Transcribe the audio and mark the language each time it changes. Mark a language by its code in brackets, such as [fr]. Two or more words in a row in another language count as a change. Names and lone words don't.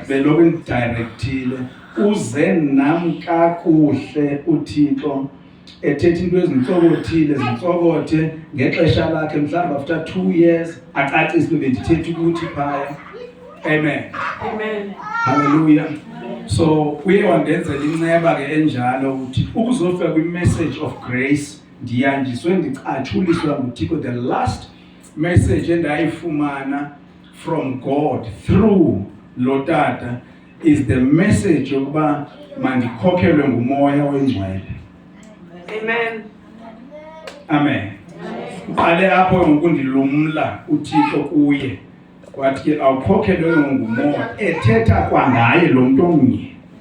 [xh] Beloko indirectile uze nami kakuhle uThixo ethetha into ezintsokothe ngexesha lakhe mhlawumbe [en] after 2 years [xh] acacise bendithethe ukuthi phaya. Amen. Amen. Hallelujah. So uye wandenzela inceba ke enjalo ukuthi ukuzofika kwi- [en] message of grace [xh] ndiyanjiswe ndicatshuliswa nguThixo. [en] The last message endayifumana from God through [xh] lo tata [en] is the message [xh] yokuba mandikhokhelwe ngumoya oyingcwele. Amen. Amen. Uqale apho ngokundilumla uThixo kuye wathi ke awukhokhelwe ngumoya ethetha kwangaye lo muntu omnye.